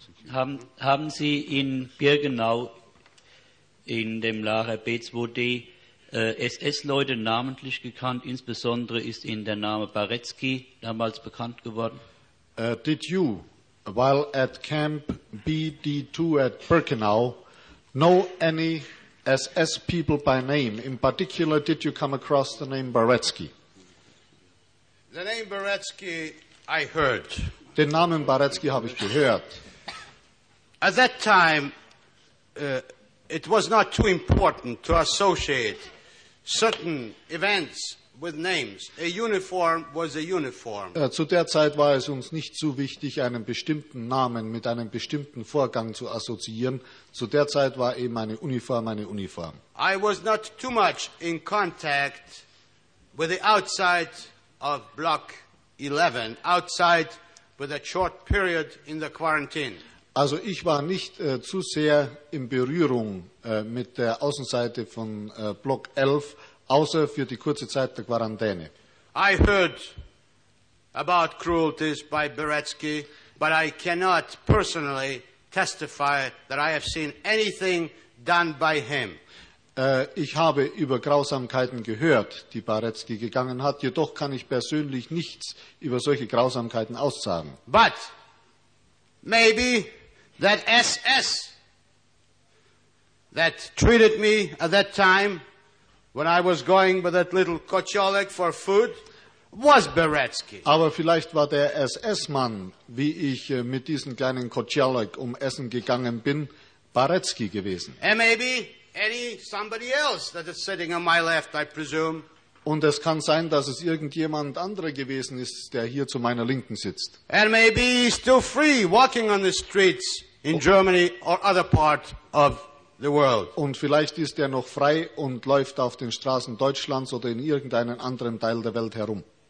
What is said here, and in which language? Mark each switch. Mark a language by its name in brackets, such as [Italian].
[German] Haben Sie in Birkenau in dem Lager B2D SS-Leute namentlich gekannt? Insbesondere ist Ihnen der Name Baretzky damals bekannt geworden. [English] Did you, while at Camp BD2 at Birkenau, know any SS people by name? In particular, did you come across the name Baretzky? The name Baretzky, I heard. [German] Den Namen Baretzky habe ich gehört. [English] At that time, it was not too important to associate certain events with names. A uniform was a uniform. [German] Zu der Zeit war es uns nicht so wichtig, einen bestimmten Namen mit einem bestimmten Vorgang zu assoziieren. Zu der Zeit war eben eine Uniform eine Uniform. [English] I was not too much in contact with the outside of Block 11, outside with a short period in the quarantine. [German] Also ich war nicht zu sehr in Berührung mit der Außenseite von Block 11, außer für die kurze Zeit der Quarantäne. [English] I heard about cruelties by Baretzky, but I cannot personally testify that I have seen anything done by him. [German] Ich habe über Grausamkeiten gehört, die Baretzky gegangen hat, jedoch kann ich persönlich nichts über solche Grausamkeiten aussagen. [English] But maybe that SS that treated me at that time when I was going with that little Kocholek for food was Baretzky. [German] Aber vielleicht war der SS-Mann, wie ich mit diesem kleinen Kocholek um Essen gegangen bin, Baretzky gewesen. [English] And maybe any somebody else that is sitting on my left, I presume. [German] Und es kann sein, dass es irgendjemand anderer gewesen ist, der hier zu meiner Linken sitzt. [English] And maybe he's still free walking on the streets in Germany or other part of the world. [German] Und vielleicht ist er noch frei und läuft auf den Straßen Deutschlands oder in irgendeinem anderen Teil der Welt herum.